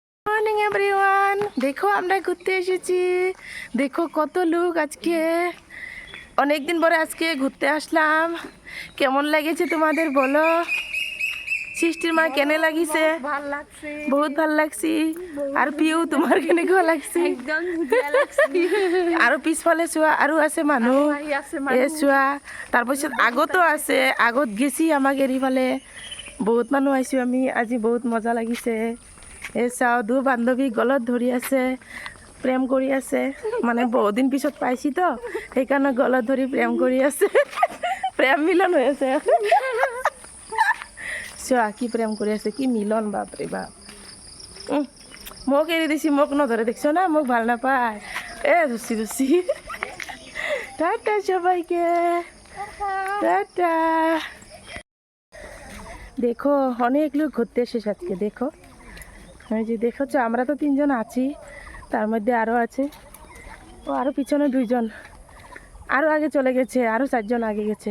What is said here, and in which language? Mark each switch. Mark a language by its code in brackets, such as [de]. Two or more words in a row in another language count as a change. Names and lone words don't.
[en] Morning everyone, [bn] দেখো আমরা ঘুরতে এসেছি। দেখো কত লোক আজকে, অনেকদিন পরে আজকে ঘুরতে আসলাম। কেমন লাগেছে তোমাদের বলো? সৃষ্টির মা কেনে লাগিছে? বহুত ভাল লাগছি। আর পিউ তোমার কেনে লাগছি? [as] আৰু পিছফালে চোৱা, আৰু আছে মানুহ চোৱা। তাৰপিছত আগতো আছে, আগত গেছি আমাক এৰি ফালে বহুত মানুহ আইছো আমি আজি। বহুত মজা লাগিছে। এই চাওঁ দু বান্ধৱী গলত ধৰি আছে, প্ৰেম কৰি আছে। মানে বহুত দিন পিছত পাইছি তো, সেইকাৰণে গলত ধৰি প্ৰেম কৰি আছে। প্ৰেম মিলন হৈ আছে। চোৱা কি প্ৰেম কৰি আছে, কি মিলন, বাপৰে বাপ। মোক এৰি দিছি, মোক নধৰে দেখছো না, মোক ভাল নাপায়। [bn] ধুচি ধুচি। টাটা সবাইকে, টাটা। দেখো অনেক লোক ঘুরতে এসেছে আজকে। দেখো এই যে দেখছ, আমরা তো 3 জন আছি, তার মধ্যে আরও আছে। ও আরও পিছনে 2 জন, আরও আগে চলে গেছে, আরও 4 জন আগে গেছে।